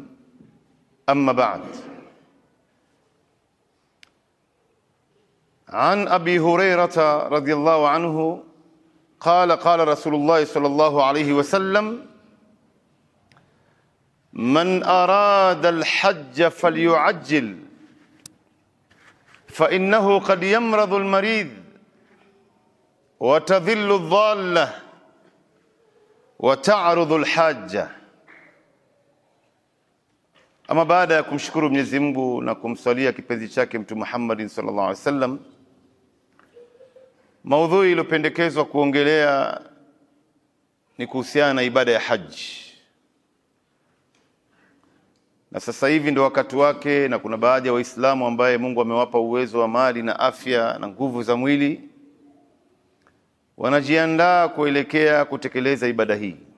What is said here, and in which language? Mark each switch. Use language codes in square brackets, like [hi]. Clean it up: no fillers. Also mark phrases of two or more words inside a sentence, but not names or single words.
[ar] أما بعد، عن أبي هريرة رضي الله عنه قال قال رسول الله صلى الله عليه وسلم: من أراد الحج فليعجل، فإنه قد يمرض المريض وتذل الضالة وتعرض الحاجة. [sw] Ama baada ya kumshukuru Mwenyezi Mungu na kumsalia kipenzi chake Mtume Muhammad [ar] صلى الله عليه وسلم, [sw] maudhui iliyopendekezwa kuongelea ni kuhusiana na ibada ya haji. Na sasa hivi ndio wakati wake, na kuna baadhi ya Waislamu ambaye Mungu amewapa uwezo wa mali na afya na nguvu za mwili, wanajiandaa kuelekea kutekeleza ibada hii.